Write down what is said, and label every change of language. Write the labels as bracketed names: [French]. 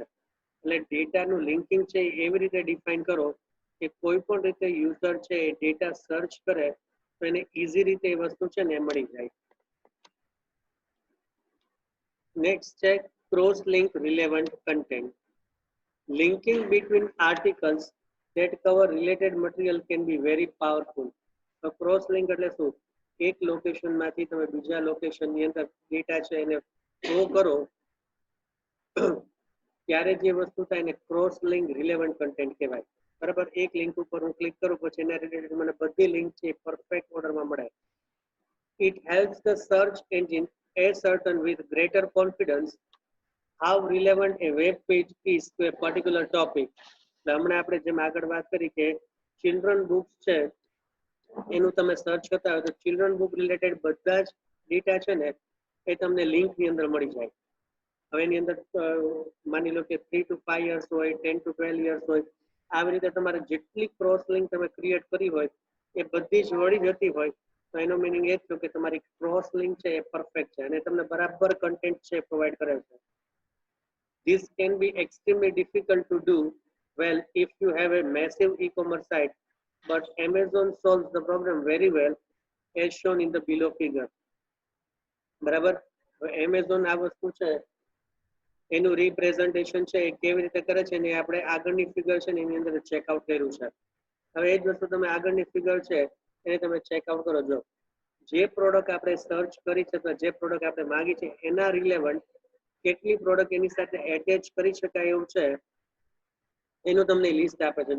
[Gujarati] એટલે ડેટાનું લિંકિંગ છે એવી રીતે ડિફાઇન કરો કે કોઈ પણ રીતે યુઝર છે એ ડેટા સર્ચ કરે તો એને ઇઝી રીતે એ વસ્તુ છે ને મળી જાય. નેક્સ્ટ છે cross link relevant content. [English] Linking between articles that cover related material can be very powerful. [Gujarati] તો ક્રોસ લિંક એટલે શું? એક લોકેશનમાંથી તમે બીજા લોકેશનની અંદર ડેટા છે એને ફ્લો કરો ત્યારે જે વસ્તુ થાય એને ક્રોસ લિંક રિલેવન્ટ કન્ટેન્ટ કહેવાય. બરાબર, એક લિંક ઉપર હું ક્લિક કરું પછી એના રિલેટેડ મને બધી લિંક છે પરફેક્ટ ઓર્ડરમાં મળે. [English] It helps the search engine ascertain with greater confidence how relevant a web page is to a particular topic. [Gujarati] હમણાં આપણે જેમ આગળ વાત કરી કે ચિલ્ડ્રન બુક્સ છે એનું તમે સર્ચ કરતા હોય તો ચિલ્ડ્રન બુક રિલેટેડ બધા જ ડેટા છે ને એ તમને લિંકની અંદર મળી જાય. હવે એની અંદર માની લો કે [English] 3 to 5 years [Gujarati] હોય, [English] 10 to 12 years [Gujarati] હોય, આવી રીતે તમારે જેટલી ક્રોસ લિંક તમે ક્રિએટ કરી હોય એ બધી જ મળી જતી હોય તો એનો મિનિંગ એ થયો કે તમારી ક્રોસ લિંક છે એ પરફેક્ટ છે અને તમને બરાબર કન્ટેન્ટ છે પ્રોવાઈડ કરે છે. [English] This can be extremely difficult to do well if you have a massive e-commerce site, but Amazon solves the problem very well as shown in the below figure. [Gujarati] બરાબર. Amazon આ વસ્તુ છે એનું representation છે એ કેવી રીતે કરે છે ને આપણે આગળની ફિગર છે ને એની અંદર ચેકઆઉટ કર્યું છે. હવે એ જ વસ્તુ તમે આગળની ફિગર છે એને તમે ચેકઆઉટ કરો. જો જે પ્રોડક્ટ આપણે સર્ચ કરી છે અથવા જે પ્રોડક્ટ આપણે માંગી છે એના રિલેવન્ટ કેટલી પ્રોડક્ટ એની સાથે એટેચ કરી શકાય એવું છે એનું તમને લિસ્ટ આપે છે.